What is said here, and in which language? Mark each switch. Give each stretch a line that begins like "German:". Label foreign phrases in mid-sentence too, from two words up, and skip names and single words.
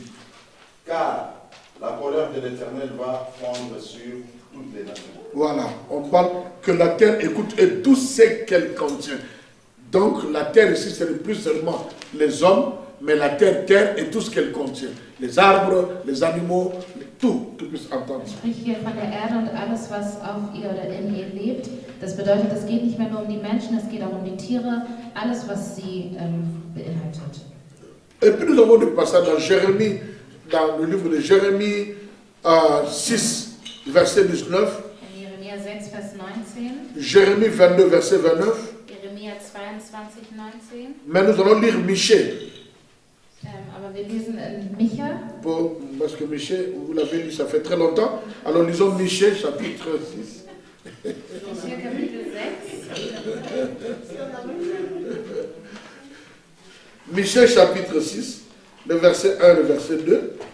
French: Car la colère de l'Éternel va fondre sur toutes les nations. Voilà, on parle que la terre écoute et tout ce qu'elle contient. Donc la terre ici, ce n'est plus seulement les hommes, mais la terre et tout ce qu'elle contient. Les arbres, les animaux, tout puisse entendre.
German: Ich spreche hier von der Erde und alles, was auf ihr oder in ihr lebt. Das bedeutet, es geht nicht mehr nur um die Menschen, es geht auch um die Tiere, alles, was sie beinhaltet.
French: Et puis nous avons des passages dans Jérémie, dans le livre de Jérémie 6, verset 19.
German: Jeremia 6, Vers 19.
French: Jérémie 22, verset 29.
German: Jeremia 22, 19.
French: Mais nous allons lire Michée.
German: Aber wir lesen in Micha.
French: Parce que Michée, vous l'avez lu, ça fait très longtemps. Alors lisons Michée, chapitre 6.
German: Micha, Kapitel 6.
French: Michée, chapitre 6, le verset 1 et le verset 2.